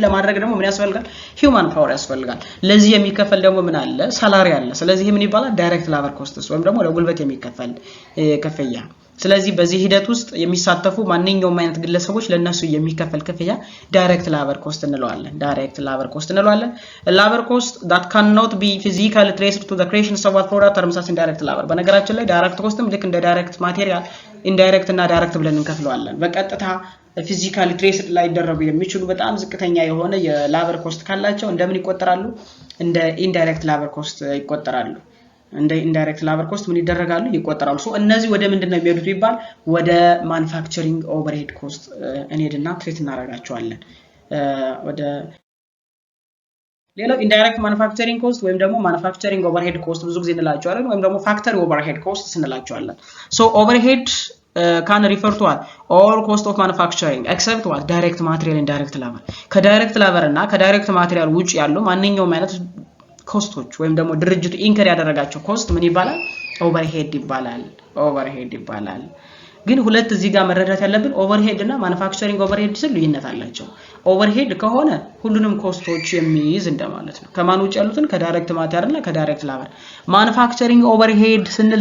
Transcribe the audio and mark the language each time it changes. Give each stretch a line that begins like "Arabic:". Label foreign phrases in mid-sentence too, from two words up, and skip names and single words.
Amharic: ለማድረግ ደግሞ ምን ያስፈልጋል
English: human power
Amharic: ያስፈልጋል ለዚህ የሚከፈል ደግሞ ምን አለ ሳላሪ አለ ስለዚህ ምን ይባላል
English: direct labor costs
Amharic: ወይም ደግሞ ለጉልበት የሚከፈል ክፍያ ስለዚህ በዚህ ሂደት ውስጥ የሚሳተፉ ማንኛውም አይነት ግለሰቦች ለነሱ የሚከፈል ክፍያ
English: direct labor cost
Amharic: እንለዋለን
English: direct labor cost
Amharic: እንለዋለን
English: labor cost that cannot be physically traced to the creation of a product terms as indirect labor
Amharic: በነገራችን ላይ ዳይሬክት ኮስትም ልክ እንደ
English: direct material
Amharic: ኢንዳይሬክት እና ዳይሬክት ብለን እንከፍለዋለን በቀጥታ
English: physically traced
Amharic: ላይ ደረቡ የሚችሉ በጣም ዝቅተኛ የሆነ
English: labor cost
Amharic: ካላቸው እንደምን ይቆጠራሉ እንደ
English: indirect labor cost
Amharic: ይቆጠራሉ እንደ
English: indirect labor cost
Amharic: ምን ይደረጋሉ ይቆጠራሉ ሶ እነዚህ ወደ ምንድነው የሚሄዱት ቢባል ወደ
English: manufacturing overhead cost
Amharic: እንሄድና ትሬት እናረጋቸዋለን ወደ ሌላው
English: indirect manufacturing cost
Amharic: ወይም ደግሞ
English: manufacturing overhead cost
Amharic: ብዙ ጊዜ እንላቸዋለን ወይም ደግሞ
English: factory overhead cost
Amharic: እንላቸዋለን
English: so overhead can refer to all cost of manufacturing except what direct material and direct labor
Amharic: ከዳይሬክት ላበር እና ከዳይሬክት ማቴሪያል ውጪ ያለው ማንኛውም አይነት ኮስቶች ወይም ደግሞ ድርጅቱ ኢንከር ያደረጋቸው ኮስት ምን ይባላል ኦቨርሄድ ይባላል ግን ሁለት እዚህ ጋር መረዳት ያለብን ኦቨርሄድ እና
English: manufacturing overhead
Amharic: ስል ልዩነት አላቸው ኦቨርሄድ ከሆነ ሁሉንም ኮስቶች የሚይዝ እንደማለት ነው ከማን ውጪ ያሉትን ከዳይሬክት ማቴሪያል እና ከዳይሬክት ላበር
English: manufacturing overhead
Amharic: ስንል